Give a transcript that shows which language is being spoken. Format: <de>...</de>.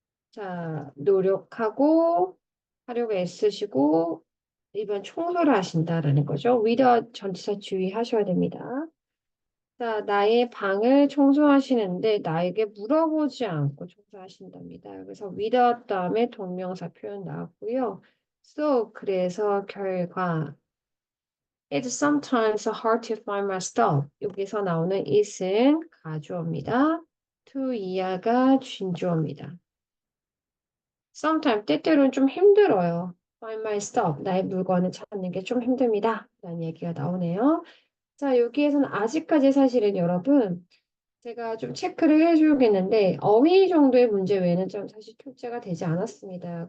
<ko>자, 노력하고 하려고 애쓰시고 이번 청소를 하신다라는 거죠. 위더 전치사 주의하셔야 됩니다. 자, 나의 방을 청소하시는데 나에게 물어보지 않고 청소하신답니다. 그래서 without 다음에 동명사 표현 나왔고요.</ko> <en>So,</en> <ko>그래서 결과</ko> <en>It's sometimes hard to find my stuff.</en> <ko>여기서 나오는 it은 가주어입니다. to 이하가 진주어입니다.</ko> <en>Sometimes</en> <ko>때때로는 좀 힘들어요.</ko> <en>Find my stuff.</en> <ko>나의 물건을 찾는 게 좀 힘듭니다. 라는 얘기가 나오네요. 자, 여기에서는 아직까지 사실은 여러분 제가 좀 체크를 해주겠는데 어휘 정도의 문제 외에는 좀 사실 출제가 되지 않았습니다.</ko>